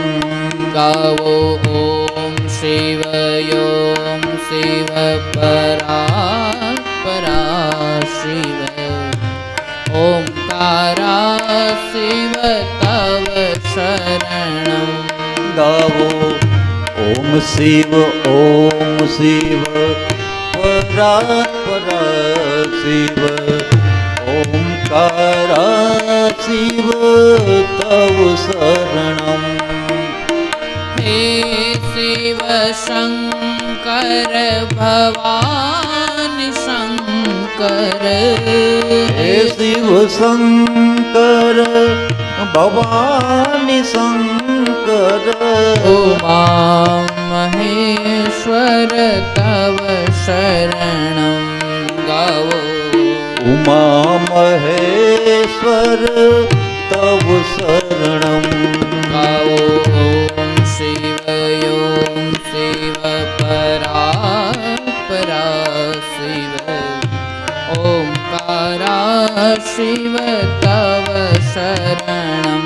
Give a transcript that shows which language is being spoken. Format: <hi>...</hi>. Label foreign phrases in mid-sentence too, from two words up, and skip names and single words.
<sa>गावो ओम शिव परा शिव ओंकारा शिव तव शरणं। गावो ओम शिव परा शिव ओंकारा शिव तव शरणं। हे शिव शंकर भवानी शंकर हे शिव शंकर भवानी शंकर उमा महेश्वर तव शरणं।</sa> <hi>गावो</hi> <sa>उमा महेश्वर तव शरणं। गावो ओम शिव परा शिव ओंकारा शिव तव शरणं।</sa>